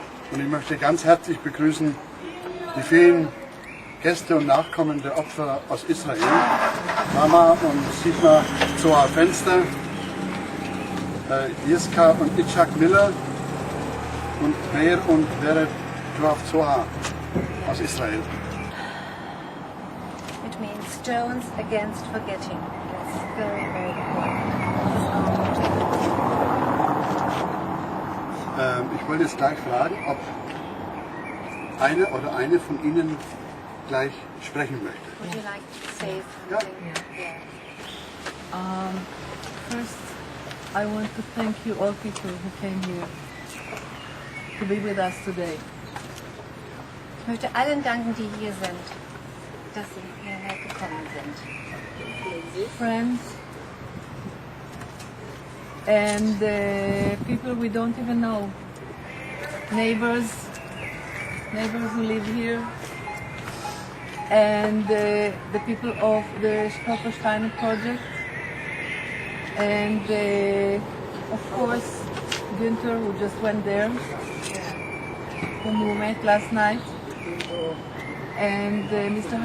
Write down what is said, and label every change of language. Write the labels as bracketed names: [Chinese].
[German] Und ich möchte ganz herzlich begrüßen die vielen Gäste und Nachkommen der Opfer aus Israel. Mama und Sigmar Zohar-Penster, Jiska und Itzhak Miller und Meir und Vered Zohar aus Israel. [English] It means stones against forgetting. That's very, very important. [German] Ich wollte jetzt gleich fragen, ob eine von Ihnen gleich sprechen möchte. [English] Would you like to say something? Yeah. First, I want to thank you all people who came here to be with us today. [German] Ich möchte allen danken, die hier sind, dass sie hierher gekommen sind. [English] Friends and people we don't even know, neighbors who live here, and the people of the Stolpersteine project, and of course Günther, who just went there, whom we met last night, and Mr.